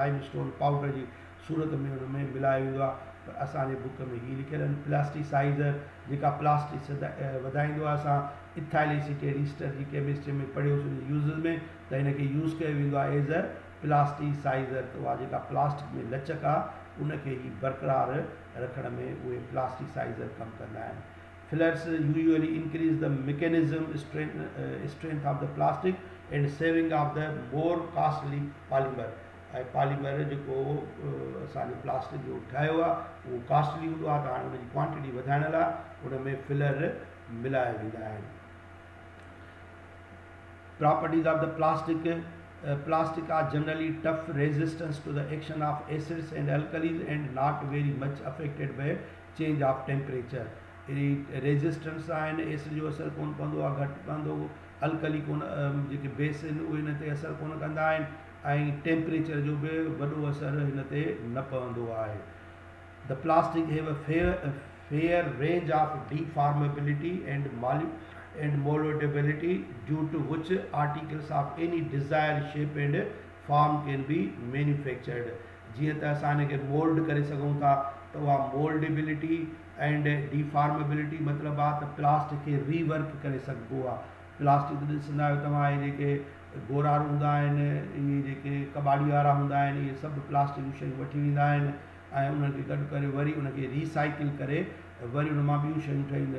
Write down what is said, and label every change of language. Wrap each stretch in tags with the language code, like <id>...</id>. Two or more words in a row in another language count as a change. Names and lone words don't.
<sd>लाइम स्टोन पाउडर जी सूरत में उन में मिलायो वेंदो आहे। पर असांजे बुक में हीअ लिखियल आहिनि प्लास्टिसाइज़र, जेका प्लास्टिक वधाईंदो आहे। असां इथाइल एसीटेट ईस्टर जी केमिस्ट्री में पढ़ियोसीं यूज़ में, त हिनखे यूज़ कयो वेंदो आहे</sd> <en>as a plasticizer.</en> <sd>त उहा जेका प्लास्टिक में लचक आहे उनखे ई बरक़रार रखण में उहे प्लास्टिसाइज़र कमु कंदा आहिनि।</sd> <en>fillers usually increase the mechanism strength of the plastic and saving of the more costly polymer.</en> <sd>ऐं पॉलीमर जेको असांजो प्लास्टिक जो ठाहियो आहे उहो कॉस्टली हूंदो आहे, त हाणे उनजी क्वांटिटी वधाइण लाइ उन में फिलर मिलाया वेंदा आहिनि।</sd> <en>Properties of the plastic. Plastic are generally tough, resistance to the action of acids and alkalis, and not very much affected by change of temperature.</en> <sd>रेजिस्टेंस आहिनि, एसिड जो असरु कोन पवंदो आहे, घटि पवंदो, अल्कली कोन जेके बेस आहिनि उहे हिन ते असरु कोन कंदा आहिनि, ऐं टेम्परेचर जो बि वॾो असरु हिन ते न पवंदो आहे।</sd> <en>the plastic have a fair range of deformability and moldability, due to which articles of any desired shape and form can be manufactured.</en> <sd>जीअं त असां हिनखे मोल्ड करे सघूं था, त उहा</sd> <en>moldability and deformability</en> <sd>मतिलबु आहे त प्लास्टिक खे रीवर्क करे सघिबो आहे। प्लास्टिक ॾिसंदा आहियो तव्हां, इहे जेके गोरार हूंदा आहिनि, इहे जेके कबाड़ी वारा हूंदा आहिनि, इहे सभु प्लास्टिक जूं शयूं वठी वेंदा आहिनि ऐं उनखे गॾु करे वरी उनखे रीसाइकिल करे वरी उन मां ॿियूं शयूं ठहींदा।</sd>